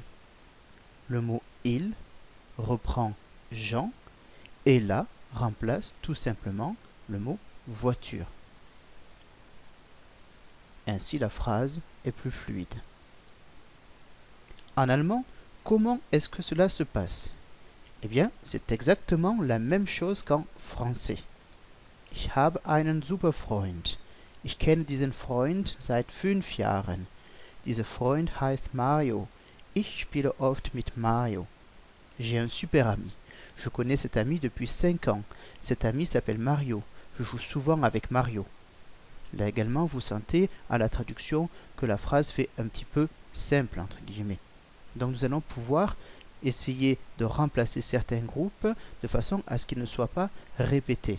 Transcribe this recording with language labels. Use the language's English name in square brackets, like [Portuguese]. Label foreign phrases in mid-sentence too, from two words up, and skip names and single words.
[French] Le mot « il » reprend « Jean » et « la » remplace tout simplement le mot « voiture ». Ainsi, la phrase est plus fluide. En allemand, comment est-ce que cela se passe? Eh bien, c'est exactement la même chose qu'en français. [German] Ich habe einen super Freund. Ich kenne diesen Freund seit 5 Jahren. Dieser Freund heißt Mario. Ich spiele oft mit Mario. [French] J'ai un super ami. Je connais cet ami depuis 5 ans. Cet ami s'appelle Mario. Je joue souvent avec Mario. Là également, vous sentez à la traduction que la phrase fait un petit peu simple, entre guillemets. Donc nous allons pouvoir essayer de remplacer certains groupes de façon à ce qu'ils ne soient pas répétés.